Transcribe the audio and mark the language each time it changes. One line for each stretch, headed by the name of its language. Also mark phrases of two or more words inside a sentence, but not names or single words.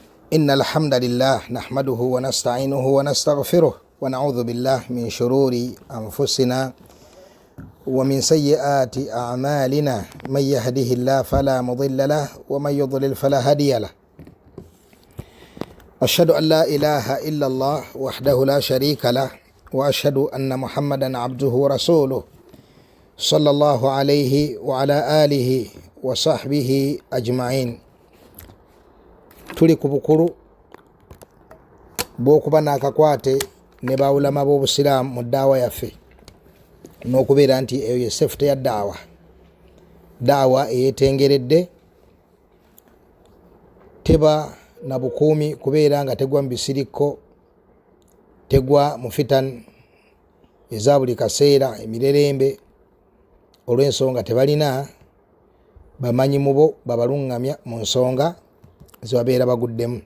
Arabic: إن الحمد لله نحمده ونستعينه ونستغفره ونعوذ بالله من شرور أنفسنا ومن سيئات أعمالنا من يهده الله فلا مضل له ومن يضلل فلا هادي له أشهد أن لا إله إلا الله وحده لا شريك له وأشهد أن محمدا عبده ورسوله صلى الله عليه وعلى آله وصحبه أجمعين.
Ganda: tuli ku bukulu bw'okuba n'akakwate ne bawulama b'obusiraamu mu ddaawa yaffe n'okubeera nti eyo ye sefuta ya daawa eyeetengeredde, teba na bukuumi kubeera nga tegwa mu bisirikko, tegwa mu fitan eza buli kaseera emirerembe, olw'ensonga tebalina bamanyi mu bo babalungamya mu nsonga zibabeera baguddemu.